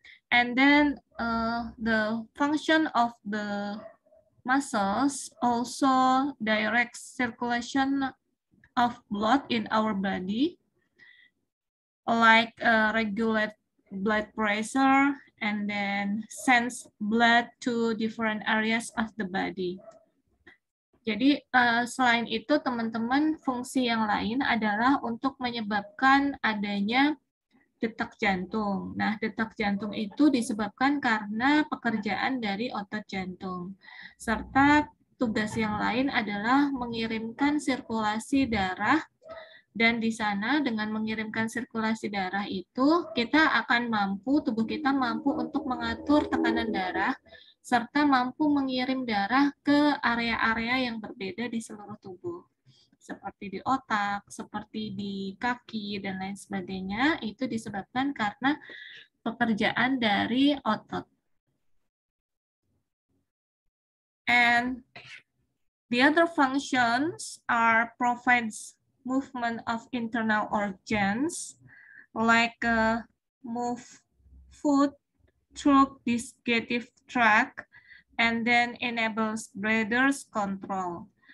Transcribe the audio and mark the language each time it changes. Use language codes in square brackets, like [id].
[en] And then the function of the muscles also directs circulation of blood in our body, like regulate blood pressure and then sends blood to different areas of the body. [id] Jadi selain itu teman-teman, fungsi yang lain adalah untuk menyebabkan adanya detak jantung. Nah, detak jantung itu disebabkan karena pekerjaan dari otot jantung. Serta tugas yang lain adalah mengirimkan sirkulasi darah, dan di sana dengan mengirimkan sirkulasi darah itu kita akan mampu, tubuh kita mampu untuk mengatur tekanan darah serta mampu mengirim darah ke area-area yang berbeda di seluruh tubuh. Seperti di otak, seperti di kaki, dan lain sebagainya, itu disebabkan karena pekerjaan dari otot. [en] And the other functions are provides movement of internal organs, like move food through digestive tract, and then enables bladder's control.